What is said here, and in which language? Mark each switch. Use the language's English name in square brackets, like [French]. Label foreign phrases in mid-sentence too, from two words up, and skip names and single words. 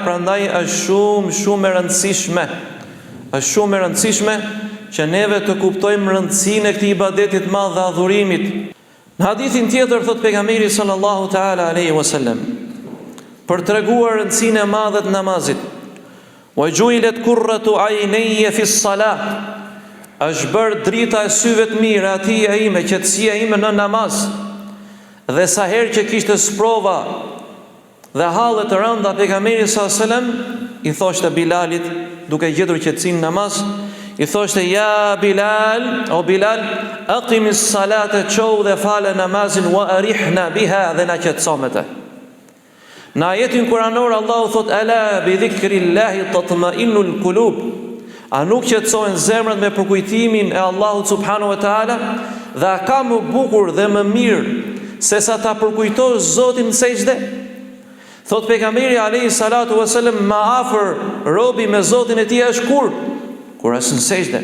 [Albanian] Prandaj është shumë e rëndësishme, është shumë e rëndësishme që neve të kuptojmë rëndësinë e këtij ibadeti të madh dhe adhurimit. Në hadithin tjetër thot pejgamberi [Arabic] صلى الله تعالى عليه وسلم, [Albanian] për treguar rëndësinë e madhe të namazit: [Arabic] "وجعلت قرة عيني في الصلاة", [Albanian] është bërë drita e syve të mirë atij e ime, qetësia ime në namaz. Dhe sa herë që kishte sprova dhe halle të rënda, pejgamberi [Arabic] صلى الله عليه وسلم [Albanian] i thoshte Bilalit, duke gjetur qetësinë në namaz, I thoshte ja Bilal, o Bilal, [Arabic] أقم الصلاة, [Albanian] qou dhe fale namazin, [Arabic] وأرحنا بها, [Albanian] dhe na qetëso me të. Në ajetin kuranor Allahu thot [Arabic] ألا بذكر الله تطمئن القلوب. [Albanian] A nuk qetësohen zemrat me përkujtimin e Allahut [Arabic] سبحانه وتعالى, [Albanian] dhe a ka më bukur dhe më mirë se sa ta përkujtosh Zotin në sejdë? Thot pejgamberi [Arabic] عليه الصلاة والسلام, [Albanian] ma afër robi me Zotin e tij është kur është në sejdë.